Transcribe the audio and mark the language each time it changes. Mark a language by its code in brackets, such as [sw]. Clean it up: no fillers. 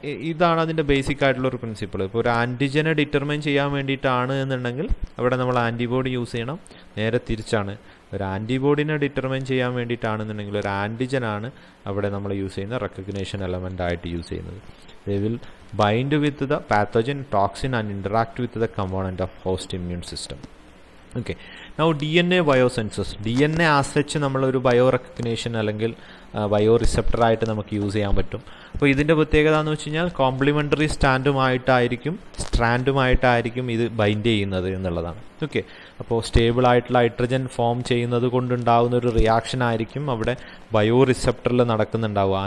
[ml] ഇതാണ് അതിൻ്റെ ബേസിക് ആയിട്ടുള്ളൊരു പ്രിൻസിപ്പിൾ. ഇപ്പോൾ ഒരു ആൻറ്റിജനെ ഡിറ്റർമൈൻ ചെയ്യാൻ വേണ്ടിയിട്ടാണ് എന്നുണ്ടെങ്കിൽ അവിടെ നമ്മൾ ആൻറ്റിബോഡി യൂസ് ചെയ്യണം. നേരെ തിരിച്ചാണ്, ഒരു ആൻറ്റിബോഡിനെ ഡിറ്റർമൈൻ ചെയ്യാൻ വേണ്ടിയിട്ടാണെന്നുണ്ടെങ്കിൽ ഒരു ആൻറ്റിജനാണ് അവിടെ നമ്മൾ യൂസ് ചെയ്യുന്ന റെക്കഗ്നേഷൻ എലമെൻ്റ് ആയിട്ട് യൂസ് ചെയ്യുന്നത്. [en] They will bind with the pathogen, toxin and interact with the component of host immune system. Okay. Now DNA biosensors. [ml] DNA ആശ്രയിച്ച് നമ്മളൊരു ബയോ റെക്കഗ്നേഷൻ അല്ലെങ്കിൽ ബയോ റിസപ്റ്റർ ആയിട്ട് നമുക്ക് യൂസ് ചെയ്യാൻ പറ്റും. അപ്പോൾ ഇതിൻ്റെ പ്രത്യേകത എന്ന് വെച്ച് കഴിഞ്ഞാൽ കോംപ്ലിമെൻ്ററി സ്ട്രാൻഡുമായിട്ടായിരിക്കും ഇത് ബൈൻഡ് ചെയ്യുന്നത് എന്നുള്ളതാണ്. ഓക്കെ, അപ്പോൾ സ്റ്റേബിൾ ആയിട്ടുള്ള ഹൈഡ്രജൻ ഫോം ചെയ്യുന്നത് കൊണ്ടുണ്ടാകുന്ന ഒരു റിയാക്ഷൻ ആയിരിക്കും അവിടെ ബയോ റിസപ്റ്ററിൽ നടക്കുന്നുണ്ടാവുക.